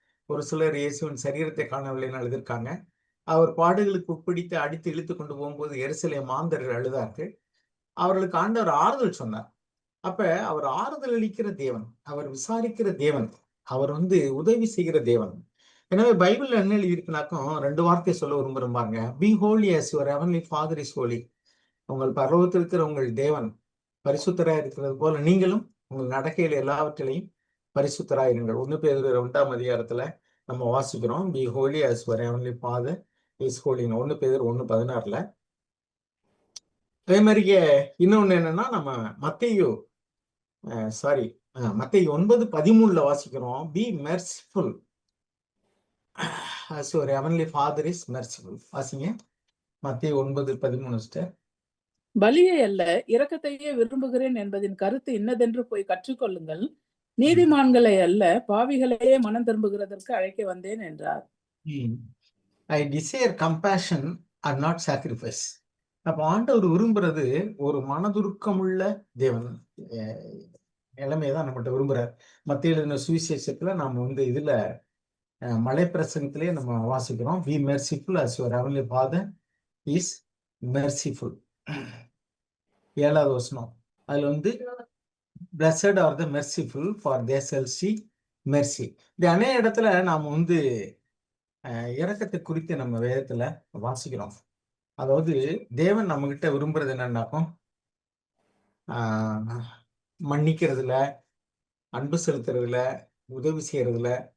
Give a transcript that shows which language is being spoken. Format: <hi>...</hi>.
<ta>ஒரு சிலர் இயேசுவின் சரீரத்தை காணவில்லைன்னு அழுதுருக்காங்க. அவர் பாடுகளுக்கு உட்பிடித்து அடித்து இழுத்து கொண்டு போகும்போது எருசலேம் மாந்தர்கள் அழுதார்கள். அவர்களுக்கு ஆண்டவர் ஆறுதல் சொன்னார். அப்ப அவர் ஆறுதல் அளிக்கிற தேவன், அவர் விசாரிக்கிற தேவன், அவர் வந்து உதவி செய்கிற தேவன். எனவே பைபிள்ல என்ன எழுதியிருக்குனாக்கும் 2 வார்த்தை சொல்ல விரும்புறேன் பாருங்க.</ta> <en>Be holy as your heavenly father is holy.</en> <ta>உங்கள் பரலோகத்தில் இருக்கிற உங்கள் தேவன் பரிசுத்தராய் இருக்கிறது போல நீங்களும் உங்கள் நடக்கையில் எல்லாவற்றிலையும் பரிசுத்தராயிருங்கள். 1 பேதுரு 2ஆம் அதிகாரத்துல நம்ம வாசிக்கிறோம்.</ta> <en>Be holy as your heavenly father is holy.</en> <ta>1 பேதுரு 1:16. அதே மாதிரியே இன்னொன்னு என்னன்னா, நம்ம மத்தேயு மத்தேயு 9:13 வாசிக்கிறோம்.</ta> <en>Be merciful as your heavenly father is merciful.</en> <ta>வாசிங்க மத்தேயு 9:13 சிஸ்டர். பலியை அல்ல இரக்கத்தையே விரும்புகிறேன் என்பதின் கருத்து இன்னதென்று போய் கற்றுக்கொள்ளுங்கள். நீதிமான்களை அல்ல பாவிகளையே மனம் திரும்புகிறதற்கு அழைக்க வந்தேன் என்றார்.</ta> <en>I desire compassion and not sacrifice.</en> <ta>அப்ப ஆண்டவர் விரும்புறது ஒரு மனதுருக்கமுள்ள தேவன் நிலைமையதான் நம்மகிட்ட விரும்புறார். மத்திய எழுதின சுவிசேஷத்துல நாம வந்து இதுல மலை பிரசங்கத்திலே நம்ம வாசிக்கிறோம்.</ta> <en>Be merciful as your heavenly father is merciful.</en> <ta>7வது வசனம். அதுல வந்து</ta> <en>blessed are the merciful for they shall see mercy.</en> <ta>இந்த அநேக இடத்துல நாம வந்து இரக்கத்தை குறித்து நம்ம வேதத்துல வாசிக்கிறோம். அதாவது தேவன் நம்ம கிட்ட விரும்புறது என்னன்னாக்கும் மன்னிக்கிறதுல, அன்பு செலுத்துறதுல, உதவி செய்யறதுல.</ta>